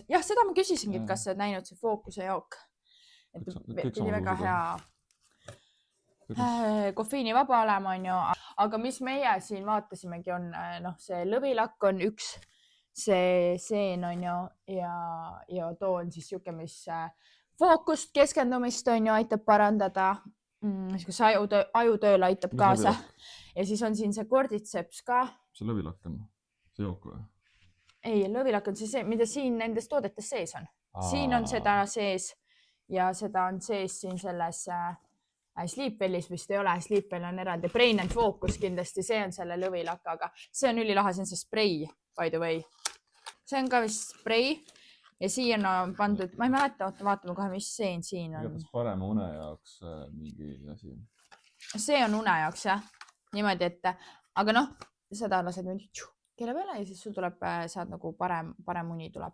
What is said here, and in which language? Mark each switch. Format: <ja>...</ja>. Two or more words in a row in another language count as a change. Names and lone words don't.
<et>Jah, seda ma küsisingi, et kas sa oled näinud see fookuse jook. Et pidi väga hea kofeiinivaba olema on ju, aga mis meie siin vaatasimegi on, see lõvilakk on üks, see seen on ju ja too on siis siuke, mis fookust, keskendumist on ju, aitab parandada, mis ajutööle aitab kaasa ja siis on siin see korditseps ka. See lõvilakk on see jook või? Ei, lõvilakk on see, mida siin nendes toodetes sees on. Siin on seda sees ja seda on sees siin selles Sleepwellis vist ei ole, Sleepwell on eraldi. Brain and Focus kindlasti, see on selle lõvilakaga. See on ülilahe, see on see spray,</et> <en>by the way.</en> <et>See on ka vist spray ja siin on pandud, ma ei mäleta, vaatame kohe, mis seen siin on. Kas parema une jaoks mingi asi? See on une jaoks, jah. Niimoodi, et, aga seda lased nüüd keele peale ja siis sul tuleb, saad nagu parem uni tuleb.</et>